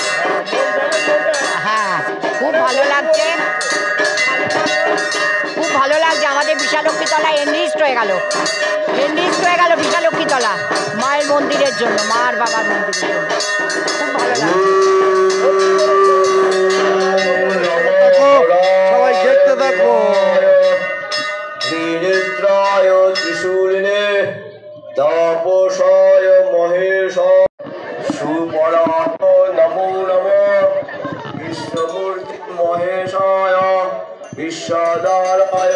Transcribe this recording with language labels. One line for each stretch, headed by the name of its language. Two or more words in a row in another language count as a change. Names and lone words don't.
Bangla: হ্যাঁ খুব ভালো লাগছে, খুব ভালো লাগছে। আমাদের বিশালক্ষীতলা এনরিস্ট হয়ে গেল, বিশালক্ষীতলা মায়ের মন্দিরের জন্য, মা আর বাবার মন্দিরের জন্য। খুব ভালো লাগছে। সবাই দেখতে থাকো।
Sanskrit: ত্রিশূলিনে তাপসায় মহেশ সুপরাত নমো নমঃ বিশ্বমূর্তি মহেশায় বিশ্বদারায়